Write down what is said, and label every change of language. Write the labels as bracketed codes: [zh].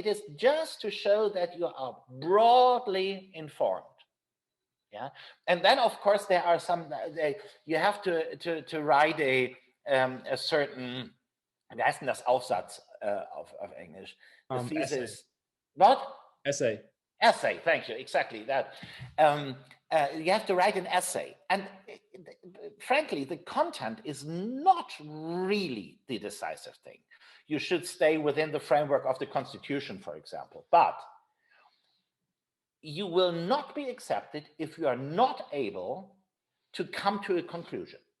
[en] It is just to show that you are broadly informed. Yeah, and then of course there are some. You have to write a certain. [de] Wie heißt denn das Aufsatz auf English? [en] The thesis. Essay. What? Essay. Essay. Thank you. Exactly that. You have to write an essay, and frankly, the content is not really the decisive thing. You should stay within the framework of the Constitution, for example, but you will not be accepted if you are not able to come to a conclusion.